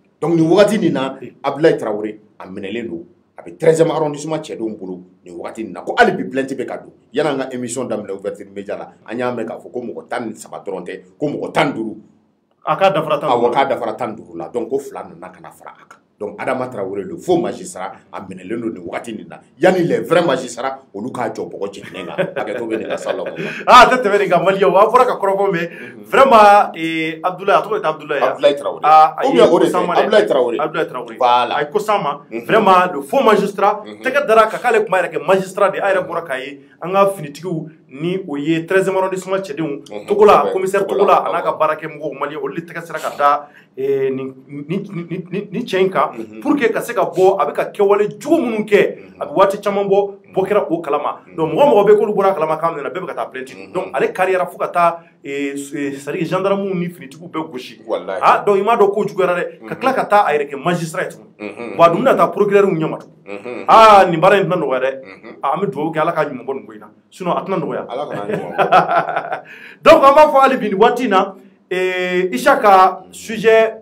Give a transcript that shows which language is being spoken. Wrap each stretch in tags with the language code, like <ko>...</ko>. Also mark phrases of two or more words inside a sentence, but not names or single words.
<bm>Donc nin wagati nin na Abdoulaye Traoré a minɛlen don a bɛ 13e arrondissement cɛdenw bolo nin wagati nin na ko hali bi plainte bɛ ka don yan'an ka émission daminɛ Ouverture Média la an y'a mɛn k'a fɔ ko mɔgɔ 13 dɔrɔn tɛ ko mɔgɔ 15 a k'a dafara 15 awɔ k'a dafara 15 la donc ko 2 nana ka na fara a kan donc Adama Traoré</bm> <fr>le faux magistrat</fr> <bm>a minɛlen don nin wagati nin na yanni</bm> <fr>les vrais magistrats</fr> <bm>olu k'a jɔ bɔgɔ jiginen kan hakɛto bɛ nin ka sa la a tɛ tɛmɛ nin kan Maliyɛnw a fɔra ka kɔrɔfɔ</bm> <fr>mais vraiment</fr> <bm>Abdoulaye a tɔgɔ ye Abdoulaye Traoré</bm> <fr>ou bien</fr> <bm>o de tɛ Abdoulaye Traoré voilà a ye ko s'an ma vraiment</bm> <fr>le faux magistrat</fr> <bm>tɛgɛ dara ka k'ale kuma yɛrɛ kɛ magistrat de a yɛrɛ bɔra k'a ye an ka finitigiw ni o ye 13e arrondissement cɛdenw Togola commissaire Togola a n'a ka baarakɛmɔgɔw Maliyɛnw olu de tɛgɛ sera ka da ni cɛ in kan</bm> <fr>pour que</fr> <bm>ka se ka bɔ a bɛ ka kɛwale jugu minnu kɛ a bɛ waati caman bɔ kɛra o kalama donc mɔgɔ bɛ k'olu bɔra kalama kan min na bɛɛ bɛ ka taa plainte donc ale kariyara fo ka taa</bm> <fr>c'est-à-dire</fr> <bm>gendarmew ni finitigiw bɛɛ gosi donc i m'a dɔn ko juguyara dɛ ka tila ka taa a yɛrɛ kɛ magistrat ye tuguni wa a dun bɛna taa procureur ɲɛma tugun nin baara in tɛna nɔgɔya dɛ an bɛ dugawu kɛ ala ka ɲuman bɔ nin ko in na sinon a tɛna nɔgɔya donc an b'a fɔ hali bi nin waati in na Isaka sujet</bm>